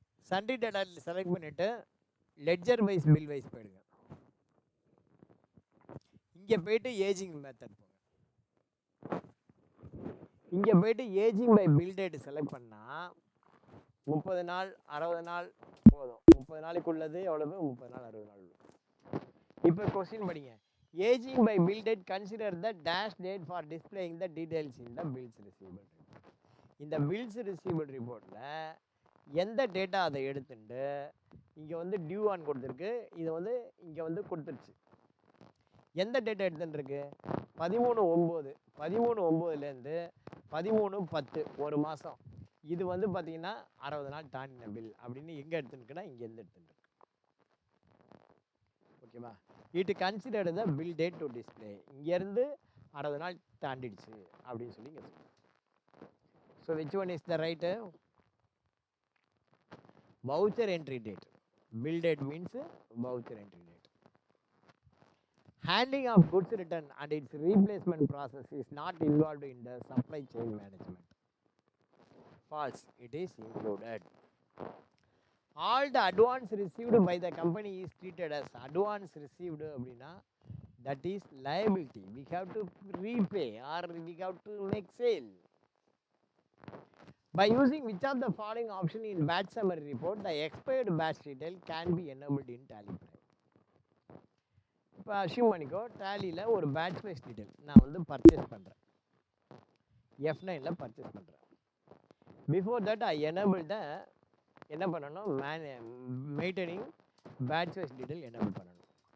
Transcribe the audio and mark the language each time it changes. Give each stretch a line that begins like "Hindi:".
Tamil: Sundry data select பண்ணிவிட்டு ledger wise bill wise போயிடுங்க. இங்கே போய்ட்டு ஏஜிங் மெத்தட் போங்க. இங்கே போய்ட்டு ageing by bill date select பண்ணால் 30 நாள் 60 நாள் போதும். 30 நாளைக்குள்ளது எவ்வளவு? 30 நாள் 60 நாள். இப்போ கொஸ்டின் படிங்க.
English: Aging by bill date, consider the dash date for displaying the details in the bills receivable report.
Tamil: இந்த bills receivable reportல எந்த டேட்டா அதை எடுத்துட்டு இங்கே வந்து டியூ ஆன் கொடுத்துருக்கு, இதை வந்து இங்கே வந்து கொடுத்துருச்சு. எந்த டேட்டா எடுத்துட்டுருக்கு? 13/9, 13/9லேருந்து 13/10 ஒரு மாதம். இது வந்து பார்த்தீங்கன்னா 60 நாள் தாண்டின பில் அப்படின்னு எங்கே எடுத்துருக்குன்னா இங்கேருந்து எடுத்துருக்கு. ஓகேவா?
English: It considered the bill date to display.
Tamil: இங்கேருந்து 60 நாள் தாண்டிடுச்சு அப்படின்னு சொல்லி இங்கே சொல்லுங்கள்.
English: So which one is the right? Voucher entry date. Bill date means voucher entry date. Handling of goods return and its replacement process is not involved in the supply chain management. False. It is included. All the advance received by the company is treated as advance received அப்படின்னா that is liability. We have to repay or we have to make sale. By using which of the following option in batch summary report, the expired batch detail can be enabled in Tally Prime.
Tamil: இப்போ assume பண்ணிக்கோ டேலியில் ஒரு batch wise detail நான் வந்து purchase பண்ணுறேன், F9ல் purchase பண்ணுறேன்.
English: before that I enable the
Tamil: என்ன பண்ணணும், maintaining batch wise detail enable பண்ணணும்.